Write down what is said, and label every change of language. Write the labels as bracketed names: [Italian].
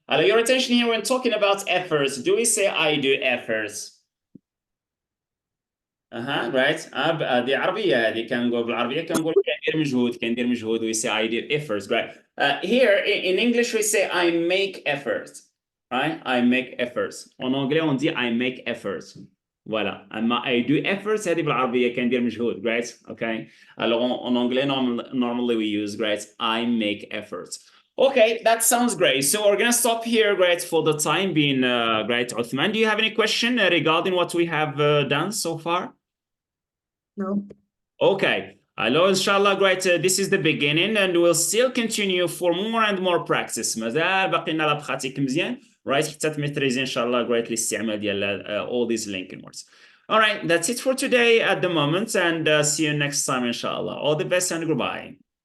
[English] Alors, your attention here when talking about efforts. Do we say I do efforts? right. [Arabic] دي عربية هذه كنقول بالعربية كنقول كندير مجهود [English] we say I did efforts, great. Here in English we say I make efforts, right? I make efforts. [French] En anglais on dit [English] I make efforts. [French] Voilà. [Arabic] أما [English] I do efforts [Arabic] هذه بالعربية كندير مجهود, great. [English] Okay. [French] Alors en anglais [English] normally we use, great, I make efforts. Okay, that sounds great. So we're gonna stop here, great, for the time being, great. Othmane, do you have any question regarding what we have done so far? No. Okay. Hello, inshallah, great. This is the beginning and we'll still continue for more and more practice. [Arabic] مازال باقي لنا لا براتيك مزيان. Right, حتى تميتريزي ان شاء الله great الاستعمال ديال [English] all these linking words. All right, that's it for today at the moment and see you next time inshallah. All the best and goodbye.